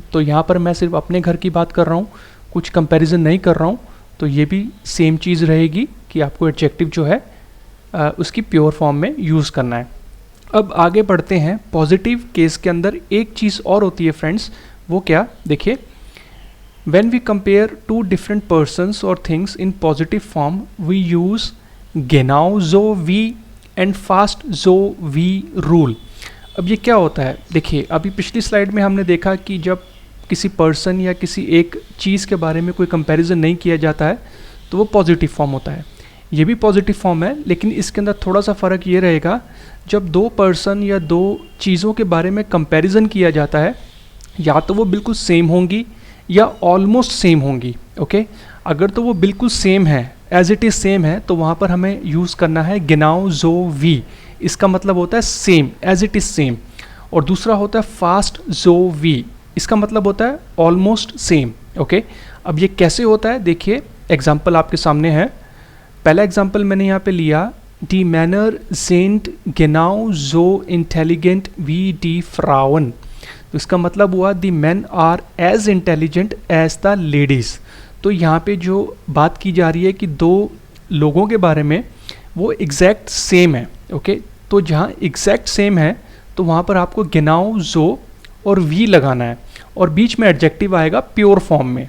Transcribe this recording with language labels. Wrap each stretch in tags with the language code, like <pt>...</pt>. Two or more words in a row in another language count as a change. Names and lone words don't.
<hi>तो यहाँ पर मैं सिर्फ अपने घर की बात कर रहा हूँ, कुछ कंपैरिजन नहीं कर रहा हूँ, तो ये भी सेम चीज़ रहेगी कि आपको एडजेक्टिव जो है उसकी</hi> <en>pure form</en> <hi>में यूज़ करना है। अब आगे बढ़ते हैं।</hi> <en>positive case</en> <hi>के अंदर एक चीज़ और होती है फ्रेंड्स, वो क्या, देखिए,</hi> <en>when we compare two different persons or things in positive form, we use</en> <de>genau so wie</de> <en>and</en> <de>fast so wie</de> <en>rule।</en> <hi>अब ये क्या होता है, देखिए, अभी पिछली स्लाइड में हमने देखा कि जब किसी पर्सन या किसी एक चीज़ के बारे में कोई कंपैरिजन नहीं किया जाता है, तो वो</hi> <en>positive form</en> <hi>होता है। ये भी</hi> <en>positive form</en> <hi>है, लेकिन इसके अंदर थोड़ा सा फ़र्क ये रहेगा, जब 2 पर्सन या 2 चीज़ों के बारे में कंपैरिजन किया जाता है, या तो वो बिल्कुल सेम होंगी या</hi> <en>almost same</en> <hi>होंगी। ओके, अगर तो वो बिल्कुल सेम है,</hi> <en>as it is same</en> <hi>है, तो वहाँ पर हमें यूज़ करना है</hi> <de>genau so wie।</de> <hi>इसका मतलब होता है सेम,</hi> <en>as it is same.</en> <hi>और दूसरा होता है</hi> <de>fast so wie,</de> <hi>इसका मतलब होता है</hi> <en>almost same.</en> <hi>ओके, अब ये कैसे होता है, देखिए एग्जाम्पल आपके सामने है। पहला एग्जाम्पल मैंने यहाँ पे लिया,</hi> <de>die Männer sind genau so intelligent wie die Frauen।</de> <hi>तो इसका मतलब हुआ</hi> <en>the men are as intelligent as the ladies.</en> <hi>तो यहाँ पे जो बात की जा रही है कि दो लोगों के बारे में वो</hi> <en>exact same</en> <hi>है। ओके, तो जहाँ</hi> <en>exact same</en> <hi>है तो वहाँ पर आपको गिनाओ जो और वी लगाना है और बीच में एडजेक्टिव आएगा</hi> <en>pure form</en> <hi>में।</hi>